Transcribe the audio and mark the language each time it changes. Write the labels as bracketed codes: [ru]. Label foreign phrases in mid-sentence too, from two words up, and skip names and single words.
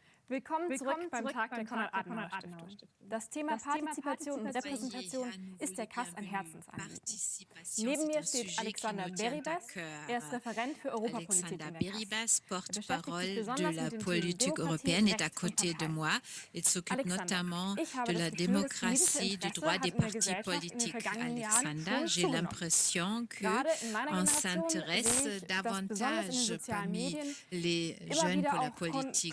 [de] Willkommen zurück beim Tag der Konrad-Adenauer-Stiftung. Das Thema Partizipation und Repräsentation ist der KAS ein Herzensanliegen. Neben mir steht Alexander Beribas. Er ist Referent für Europapolitik in der Beribas, [fr] porte-parole de la politique européenne, est à côté de moi. Il s'occupe notamment de la démocratie, du droit des partis politiques. Alexander, j'ai l'impression qu'on s'intéresse davantage parmi les jeunes pour la politique.